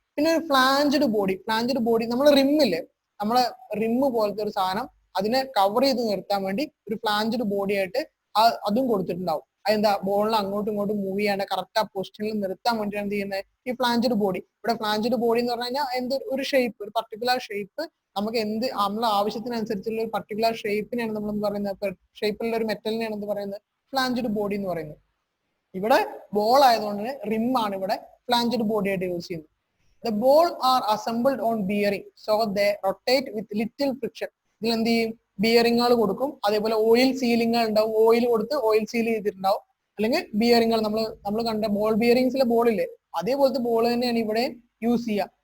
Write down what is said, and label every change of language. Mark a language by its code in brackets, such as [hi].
[ml] പിന്നെ ഒരു flanged body നമ്മളെ റിമ്മില്ലേ, നമ്മളെ റിമ്മ് പോലത്തെ ഒരു സാധനം അതിനെ കവർ ചെയ്ത് നിർത്താൻ വേണ്ടി ഒരു ഫ്ലാഞ്ചഡ് ബോഡി ആയിട്ട് അതും കൊടുത്തിട്ടുണ്ടാവും. അതെന്താ? ബോളിനെ അങ്ങോട്ടും ഇങ്ങോട്ടും മൂവ് ചെയ്യാണ്ട് കറക്റ്റ് ആ പൊസിഷനിൽ നിർത്താൻ വേണ്ടിയാണ് എന്ത് ചെയ്യുന്നത്? ഈ ഫ്ലാഞ്ചഡ് ബോഡി. ഇവിടെ ഫ്ലാഞ്ചഡ് ബോഡി എന്ന് പറഞ്ഞു കഴിഞ്ഞാൽ ഒരു ഷേപ്പ്, ഒരു പർട്ടിക്കുലർ ഷേപ്പ്, നമുക്ക് നമ്മളെ ആവശ്യത്തിനനുസരിച്ചുള്ള ഒരു പർട്ടിക്കുലർ ഷേപ്പിനെയാണ് നമ്മൾ എന്ത് പറയുന്നത്? ഷേപ്പിലുള്ള ഒരു മെറ്റലിനെയാണ് എന്ത് പറയുന്നത്? ഫ്ലാഞ്ചഡ് ബോഡി എന്ന് പറയുന്നത്. ഇവിടെ ബോൾ ആയതുകൊണ്ട് റിം ആണ് ഇവിടെ ഫ്ലാഞ്ചഡ് ബോഡി ആയിട്ട് യൂസ് ചെയ്യുന്നത്. [en] The ball are assembled on bearing, so they rotate with little friction. [ml] ഇതിൽ എന്ത് ചെയ്യും, ബിയറിങ്ങുകൾ കൊടുക്കും. അതേപോലെ ഓയിൽ സീലിങ്ങുകൾ ഉണ്ടാവും, ഓയിൽ കൊടുത്ത് ഓയിൽ സീൽ ചെയ്തിട്ടുണ്ടാവും. അല്ലെങ്കിൽ ബിയറിങ്ങുകൾ നമ്മൾ കണ്ട ബോൾ ബിയറിങ്സിലെ ബോളില്ലേ, അതേപോലത്തെ ബോൾ തന്നെയാണ് ഇവിടെ യൂസ് ചെയ്യുക.